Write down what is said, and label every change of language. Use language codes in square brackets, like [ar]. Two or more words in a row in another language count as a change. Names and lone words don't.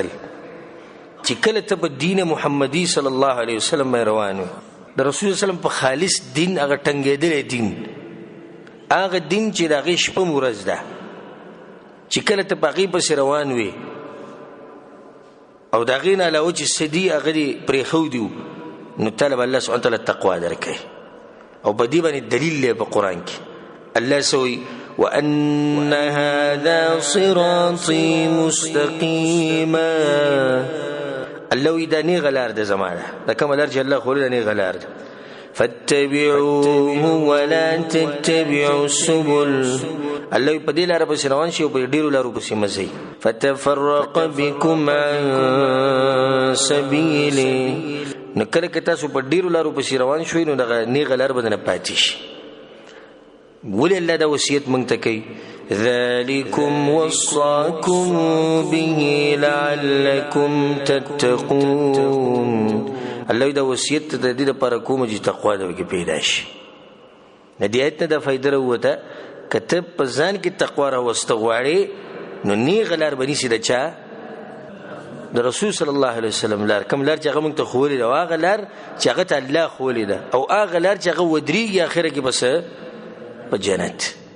[ps] چې کله ته په دین محمدي [ar] صلی الله علیه وسلم [ps] باندې روان و د رسول [ar] صلی الله علیه وسلم [ps] په خالص دین هغه ټنګېدلی دین هغه دین چې د هغې شپه ورځ ده چې کله ته په هغې پسې روان وې او د هغې نه علاوه چې څه دي هغه دې پرېښودي نو تا له به [ar] الله سبحانه وتعالی [ps] تقوا درکوي. او په دې باندې دلیل دی په قرآن کې. [ar] الله سوی وأن هذا صراطي مستقيما. [ps] الله وی دا نیغه لار ده زما ده دا کومه لار چې الله ښوولې ده نیغه لار ده. [ar] فاتبعوه ولا تتبعوا السبل. [ps] الله وی په دې لاره پسې روان شي او په ډېرو لارو پسې مه ځئ. [ar] فتفرق بكم عن سبيله. [ps] نو کله که تاسو په ډېرو لارو پسې روان شوئ نو دغه نیغه لار به نه پاتې شي. ولې الله دا وصیت موږ ته کوي [ar] ذلكم وصاكم به لعلكم تتقون. [ps] الله دا وصیت ته د دې لپاره کوم چې تقوا د وکي پیدا شي. د دې آیت نه دا فائدہ وروته که ته په ځان کې تقوا راوسته غواړې نو نیغه لار به نیسې د چا؟ د رسول [ar] صلی الله علیه وسلم [ps] لار. کوم لار چې هغه موږ ته ښوولې ده او هغه لار چې هغه ته الله ښوولې ده او هغه لار چې هغه ودرېږي اخره کې بس په جنت.